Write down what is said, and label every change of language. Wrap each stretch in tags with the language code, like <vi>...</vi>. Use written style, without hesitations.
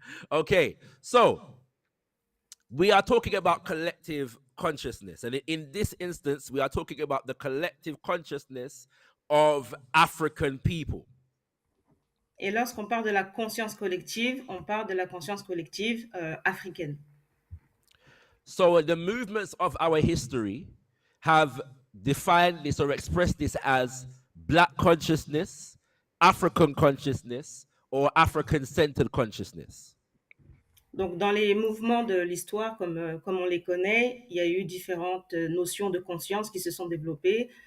<en>Okay. So we are talking about collective consciousness. And in this instance, we are talking about the collective consciousness of African people.</en> <fr>Et lorsqu'on parle de la conscience collective, on parle de la conscience collective africaine.</fr> <en>So the movements of our history have defined this or expressed this as Black consciousness, African consciousness, or African-centered consciousness.</en> <fr>Donc, dans les mouvements de l'histoire, comme on les connaît, il y a eu différentes notions de conscience qui se sont développées.</fr>